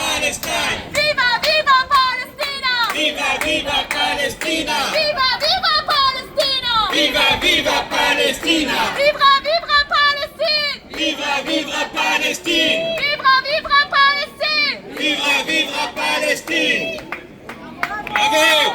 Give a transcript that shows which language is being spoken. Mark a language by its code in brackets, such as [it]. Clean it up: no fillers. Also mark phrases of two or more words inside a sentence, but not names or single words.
[fr] Palestine! [it] Viva, viva Palestina! Viva, viva Palestina! Viva, viva Palestina! Viva, viva Palestina! [fr] Vivra, vivra Palestine! Vivra, vivra Palestine! Vivra, vivra Palestine! Vivra, vivra Palestine! Bravo!